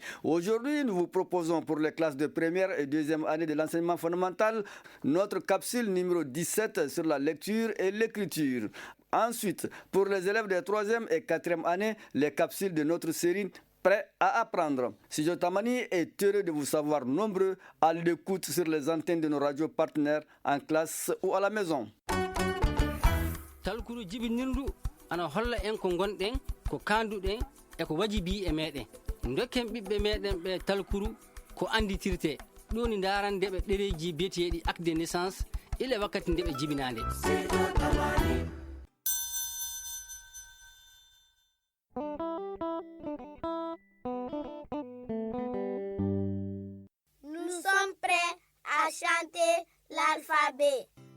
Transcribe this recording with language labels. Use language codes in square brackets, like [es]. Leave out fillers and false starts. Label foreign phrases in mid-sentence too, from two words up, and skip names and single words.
[fr] Aujourd'hui, nous vous proposons pour les classes de première et deuxième année de l'enseignement fondamental notre capsule numéro 17 sur la lecture et l'écriture. Ensuite, pour les élèves des 3e et 4e année, les capsules de notre série Prêt à apprendre. Studio Tamani est heureux de vous savoir nombreux à l'écoute sur les antennes de nos radios partenaires en classe ou à la maison. [ff] Talkuru jibinirdu ana holla en ko gonden ko kanduden e ko wajibi e meden dokken bibbe meden be talkuru ko anditirte doni darande be dereji betedi [fr] acte de naissance [ff] ile wakati ndebe jibinande. [fr] Chanter l'alphabet.